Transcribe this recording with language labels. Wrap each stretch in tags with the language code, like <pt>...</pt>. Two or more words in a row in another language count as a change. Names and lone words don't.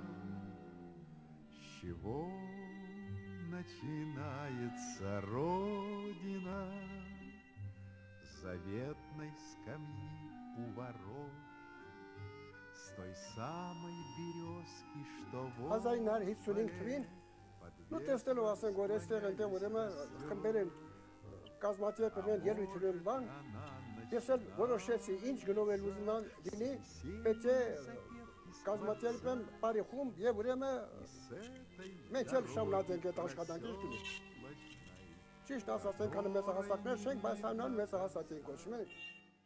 <ru>С чего начинается Родина? С заветной скамьи у ворот, с той самой березки, что вот</ru> <hy>1955 թվին նու տեսնելով ասենք որ այստեղ այնտեղ ուրեմն խմբեր են կազմակերպել են ելույթներ են բան ես էլ որոշեցի ինչ գնով էլ ուզում եմ լինի պետք է կազմակերպեմ բարի խումբ եւ ուրեմն մենք էլ շարունակենք այդ աշխատանքը ճիշտ ասած այնքան մեծ հասակներ չենք բայց հանան մեծ հասակ են կոչում ենք</hy>